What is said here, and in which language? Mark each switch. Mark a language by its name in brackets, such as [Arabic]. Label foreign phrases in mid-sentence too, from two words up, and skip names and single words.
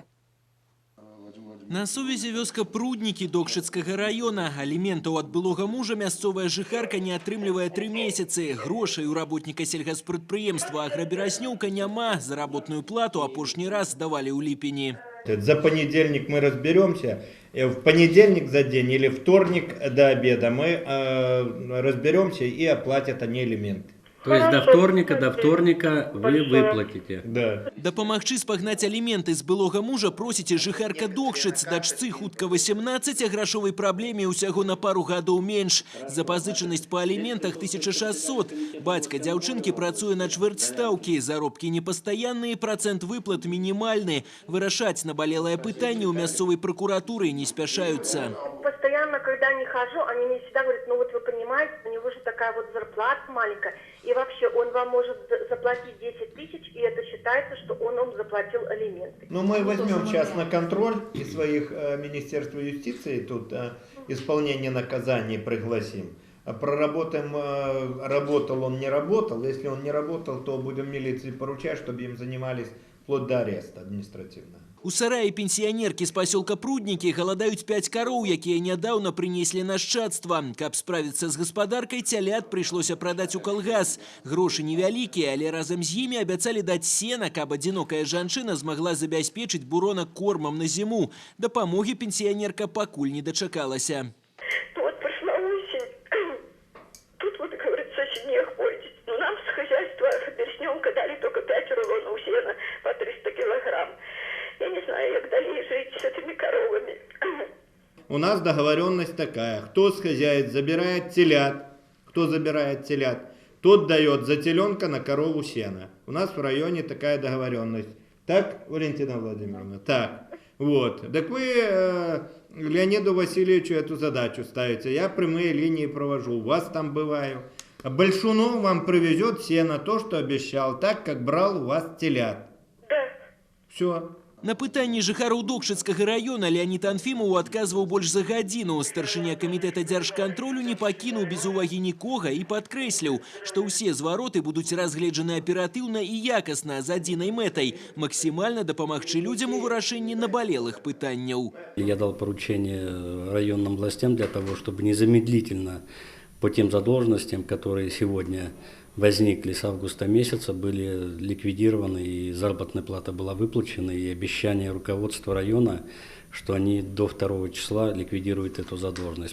[Belarusian] На сувязі вёска Пруднікі Докшыцкага района. Аліментаў ад былога мужа мясцовая жыхарка не атрымлівае 3 месяцы. Грошай у работніка сельгаспрадпрыемства Аграбераснёўка няма. Заработную плату апошні раз здавалі ў ліпені. [Russian] За понедельник мы разберемся. В понедельник за день или вторник до обеда мы разберемся и оплатят они элементы. То есть до вторника вы выплатите? Да. [Belarusian] Дапамагчы спагнаць аліменты з былога мужа просіць жыхарка Докшыц, дачцы хутка 18, а грашовай праблеме ўсяго на пару гадоў менш. Запазычанасць па аліментах 1600. Бацька дзяўчынкі працуе на чвэрць стаўкі, заробкі непастаянныя, працэнт выплат мінімальны. Вырашаць набалелае пытанне ў мясцовай прокуратуры не спяшаюцца. [Russian] Постоянно, когда не хожу, они мне всегда говорят, ну вот вы понимаете, у него же такая вот зарплата маленькая, и вообще он вам может заплатить 10 тысяч, и это считается, что он вам заплатил алименты. Ну, мы возьмем сейчас на контроль из своих Министерства юстиции, тут исполнение наказаний пригласим. Проработаем, работал он, не работал. Если он не работал, то будем милиции поручать, чтобы им занимались вплоть до ареста административного. [Belarusian] У сараі пенсіянеркі з пасёлка Пруднікі галадаюць 5 кароў, якія нядаўна прынеслі нашчадства. Каб справіцца з гаспадаркай, цялят прыйшлося прадаць у калгас. Грошы невялікія, але разам з імі абяцалі даць сена, каб адзінокая жанчына змагла забяспечыць бурона кормам на зіму. Дапамогі пенсіянерка пакуль не дачакалася. [Russian] Вот прошла осень, тут вот, говорится, снег пойдет. Но нам с хозяйства Бересненка дали только 5 рулонов сена по 300 килограмм. Я не знаю, как далее жить с этими коровами. У нас договоренность такая. Кто с хозяев забирает телят, тот дает за теленка на корову сена. У нас в районе такая договоренность. Так, Валентина Владимировна? Так. Вот. Так вы Леониду Васильевичу эту задачу ставите. Я прямые линии провожу. У вас там бываю. А Большунов вам привезет сено, то, что обещал, так, как брал у вас телят. Да. Все. [Belarusian] На пытанні жыхароў Докшыцкага района Леонид Анфимов адказваў больш за гадзіну. Старшыня камітэта дзяржкантролю не пакінуў без увагі нікога і падкрэсліў, што ўсе звароты будуць разгледжаны аператыўна і якасна з адзінай мэтай – максімальна дапамагчы людзям у вырашэнні набалелых пытанняў. [Russian] Я дал поручение районным властям для того, чтобы незамедлительно по тем задолженностям, которые сегодня возникли с августа месяца, были ликвидированы, и заработная плата была выплачена, и обещание руководства района, что они до 2 числа ликвидируют эту задолженность.